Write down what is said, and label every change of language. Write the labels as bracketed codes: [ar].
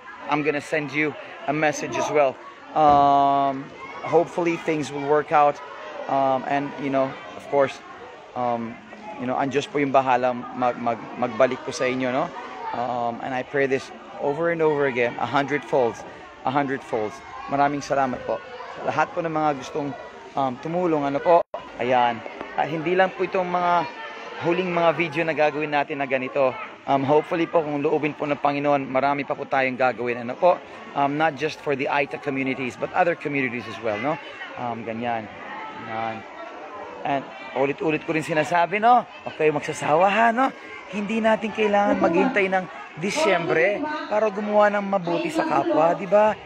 [en] I'm going to send you a message as well. Hopefully things will work out, and you know, of course, you know, [tl] Diyos po yung bahala magbalik po sa inyo, no? [en] And I pray this over and over again, 100 folds. [tl] Maraming salamat po. Lahat po ng mga gustong tumulong, ano po, ayan. Hindi lang po itong mga huling mga video na gagawin natin na ganito. Hopefully po, kung loobin po ng Panginoon, marami pa po tayong gagawin, ano po. [en] Not just for the Aita communities, but other communities as well, no? [tl] Ganyan. Yan. And ulit-ulit ko rin sinasabi, no? Okay, magsasawa ha, no? Hindi natin kailangan maghintay ng Disyembre para gumawa ng mabuti sa kapwa, di ba?